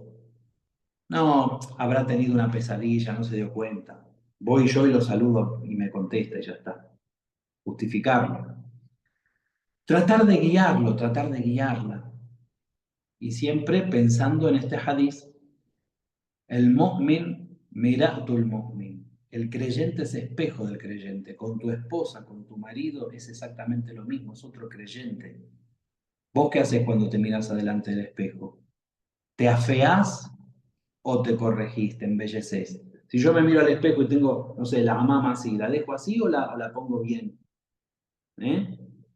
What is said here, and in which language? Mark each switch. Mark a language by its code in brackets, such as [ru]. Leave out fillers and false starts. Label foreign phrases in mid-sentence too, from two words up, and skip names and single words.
[es] No, habrá tenido una pesadilla, no se dio cuenta. Voy yo y lo saludo y me contesta y ya está. Justificarlo. Tratar de guiarlo, tratar de guiarla. Y siempre pensando en este hadiz, el [ar] مؤمن مرآة المؤمن. [es] El creyente es espejo del creyente. Con tu esposa, con tu marido, es exactamente lo mismo, es otro creyente. ¿Vos qué haces cuando te miras adelante del espejo? ¿Te afeás o te corregís, te embelleces? Si yo me miro al espejo y tengo, no sé, la mama así, ¿la dejo así o la pongo bien?